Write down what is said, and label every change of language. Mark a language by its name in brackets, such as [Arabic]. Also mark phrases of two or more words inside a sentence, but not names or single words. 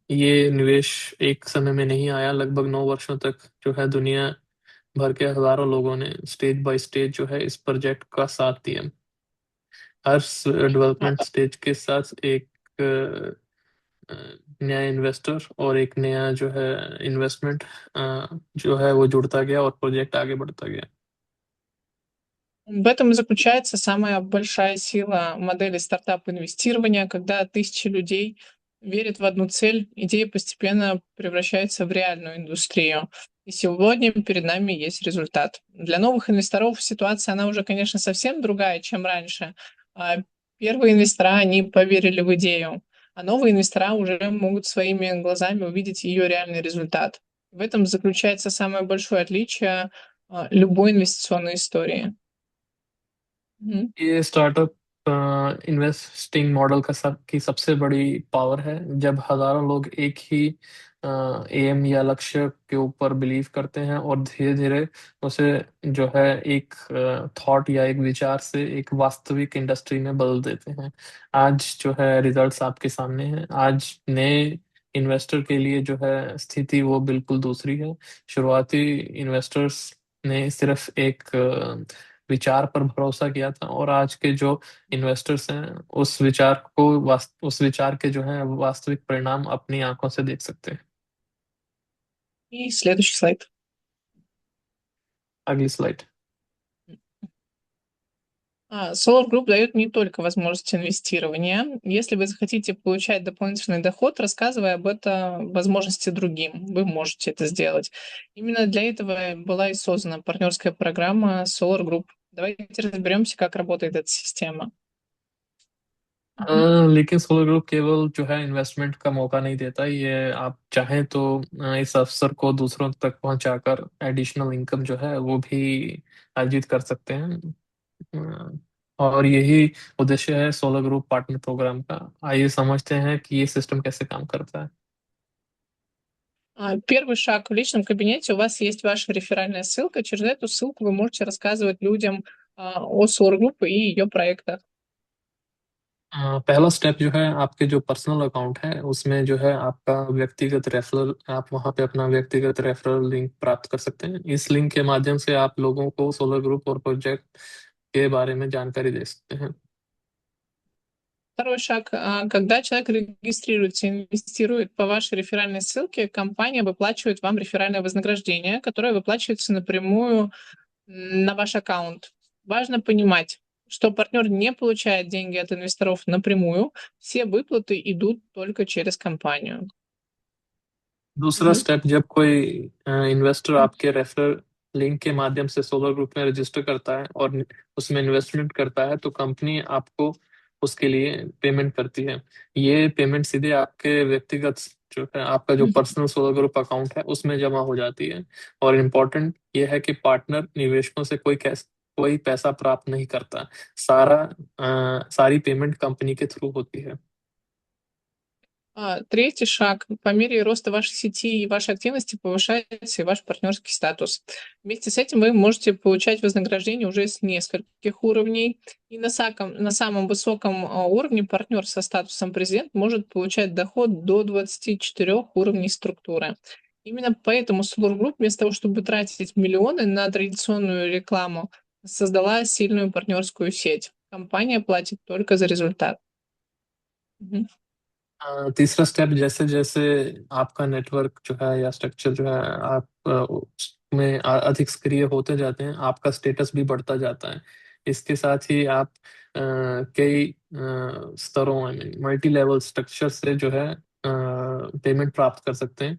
[Hindi] ये निवेश एक समय में नहीं आया, लगभग 9 वर्षों तक जो है दुनिया भर के हजारों लोगों ने [English] stage by stage [Hindi] जो है इस प्रोजेक्ट का साथ दिया। हर [English] development stage [Hindi] के साथ एक नया इन्वेस्टर और एक नया जो है इन्वेस्टमेंट जो है वो जुड़ता गया और प्रोजेक्ट आगे बढ़ता गया। [Russian] В этом и заключается самая большая сила модели стартап-инвестирования, когда тысячи людей верят в одну цель, идея постепенно превращается в реальную индустрию. И сегодня перед нами есть результат. Для новых инвесторов ситуация, она уже, конечно, совсем другая, чем раньше. Первые инвестора, они поверили в идею, а новые инвестора уже могут своими глазами увидеть ее реальный результат. В этом заключается самое большое отличие любой инвестиционной истории. Мгм. [Hindi] ये [English] startup investing model [Hindi] की सबसे बड़ी पावर है। जब हजारों लोग एक ही एम या लक्ष्य के ऊपर बिलीव करते हैं और धीरे धीरे उसे जो है एक थॉट या एक विचार से एक वास्तविक इंडस्ट्री में बदल देते हैं। आज जो है रिजल्ट्स आपके सामने हैं। आज नए इन्वेस्टर के लिए जो है स्थिति वो बिल्कुल दूसरी है। शुरुआती इन्वेस्टर्स ने सिर्फ एक विचार पर भरोसा किया था, और आज के जो इन्वेस्टर्स हैं उस विचार के जो है वास्तविक परिणाम अपनी आंखों से देख सकते हैं। [Russian] И следующий слайд. [Hindi] अगली स्लाइड। [Russian] Solar Group дает не только возможность инвестирования. Если вы захотите получать дополнительный доход, рассказывая об этом возможности другим, вы можете это сделать. Именно для этого была и создана партнерская программа Solar Group. Давайте разберемся, как работает эта система. [Hindi] लेकिन सोलर ग्रुप केवल जो है इन्वेस्टमेंट का मौका नहीं देता, ये आप चाहें तो इस अवसर को दूसरों तक पहुंचाकर [English] additional income [Hindi] जो है वो भी अर्जित कर सकते हैं। और यही उद्देश्य है सोलर ग्रुप [English] partner program [Hindi] का। आइए समझते हैं कि ये सिस्टम कैसे काम करता है। [Russian] Первый шаг: в личном кабинете у вас есть ваша реферальная ссылка. Через эту ссылку вы можете рассказывать людям о Solar Group и ее проектах. [Hindi] पहला स्टेप जो है आपके जो [English] personal account [Hindi] है उसमें जो है आपका व्यक्तिगत रेफरल, आप वहां पे अपना व्यक्तिगत [English] referral link [Hindi] प्राप्त कर सकते हैं। इस लिंक के माध्यम से आप लोगों को सोलर ग्रुप और प्रोजेक्ट के बारे में जानकारी दे सकते हैं। [Russian] Второй шаг. Когда человек регистрируется, инвестирует по вашей реферальной ссылке, компания выплачивает вам реферальное вознаграждение, которое выплачивается напрямую на ваш аккаунт. Важно понимать, что партнер не получает деньги от инвесторов напрямую, все выплаты идут только через компанию. [Hindi] दूसरा Мгм. स्टेप, जब कोई इन्वेस्टर आपके रेफरल लिंक के माध्यम से सोलर ग्रुप में रजिस्टर करता है और उसमें इन्वेस्टमेंट करता है, तो कंपनी आपको उसके लिए पेमेंट करती है। ये पेमेंट सीधे आपके व्यक्तिगत जो है आपका जो पर्सनल सोलर ग्रुप अकाउंट है उसमें जमा हो जाती है। और इम्पोर्टेंट ये है कि पार्टनर निवेशकों से कोई पैसा प्राप्त नहीं करता। सारी पेमेंट कंपनी के थ्रू होती है। [Russian] Третий шаг. По мере роста вашей сети и вашей активности повышается и ваш партнерский статус. Вместе с этим вы можете получать вознаграждение уже с нескольких уровней. И на самом высоком уровне партнер со статусом президент может получать доход до 24 уровней структуры. Именно поэтому Solar Group вместо того, чтобы тратить миллионы на традиционную рекламу, создала сильную партнерскую сеть. Компания платит только за результат. Мгм. [Hindi] तीसरा स्टेप, जैसे जैसे आपका नेटवर्क जो है या स्ट्रक्चर जो है आप उसमें अधिक सक्रिय होते जाते हैं, आपका स्टेटस भी बढ़ता जाता है। इसके साथ ही आप कई स्तरों [English] multi level structure [Hindi] से जो है पेमेंट प्राप्त कर सकते हैं।